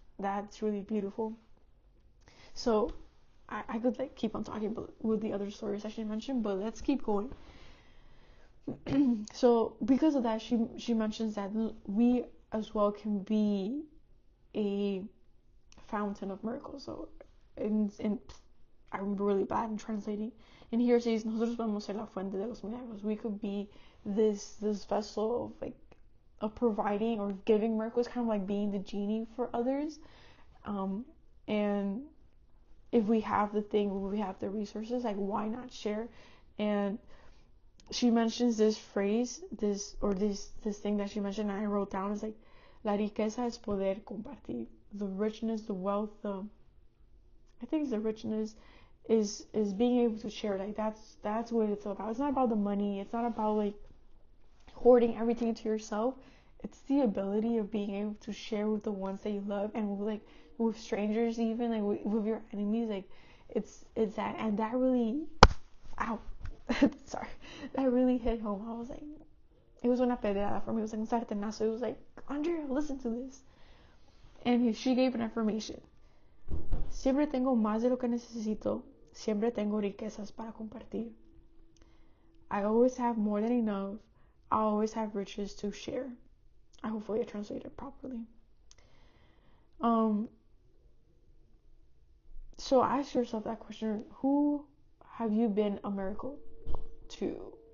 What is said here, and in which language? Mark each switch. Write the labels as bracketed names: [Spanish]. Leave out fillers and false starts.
[English] that's really beautiful. So I could like keep on talking with the other stories I should mention, but let's keep going. So because of that, she mentions that we as well can be a fountain of miracles. So in I'm really bad in translating. And here it says, [Spanish] nosotros podemos ser la fuente de los milagros. [English] We could be this vessel of like of providing or giving miracles, kind of like being the genie for others. And if we have the thing, we have the resources, like why not share? And she mentions this phrase, this thing that she mentioned, and I wrote down, is like, [Spanish] la riqueza es poder compartir. [English] The richness, the wealth, I think the richness is being able to share. Like that's what it's about. It's not about the money. It's not about like hoarding everything to yourself. It's the ability of being able to share with the ones that you love, and with strangers, even like with your enemies. Like it's that, and that really, ow, sorry, that really hit home. I was like, it was [Spanish] una pedrada [English] for me. It was like [Spanish] un sartenazo. [English] It was like, Andrea, listen to this. And she gave an affirmation. [Spanish] Siempre tengo más de lo que necesito. Siempre tengo riquezas para compartir. [English] I always have more than enough. I always have riches to share. Hopefully I translated it properly. So ask yourself that question. Who have you been a miracle to?